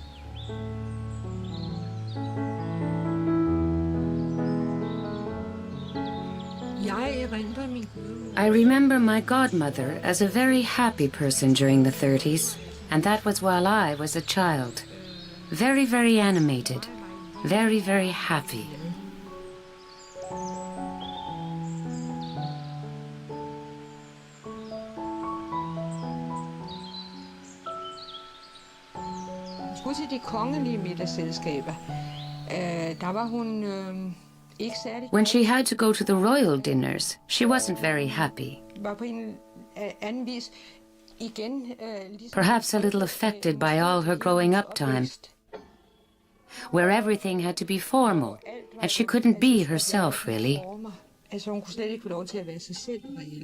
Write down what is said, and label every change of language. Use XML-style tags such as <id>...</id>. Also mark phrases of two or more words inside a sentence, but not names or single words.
<en>I remember my godmother as a very happy person during the 30s, and that was while I was a child. Very, very animated, very, very happy.</en> <da>Til de kongelige middagsselskaber, der var hun ikke særlig.</da> <en>When she had to go to the royal dinners, she wasn't very happy.</en> <da>Var på en anden vis igen.</da> <en>Perhaps a little affected by all her growing up time, where everything had to be formal, and she couldn't be herself, really.</en> <da>Altså hun kunne slet ikke få lov til at være sig selv reelt.</da>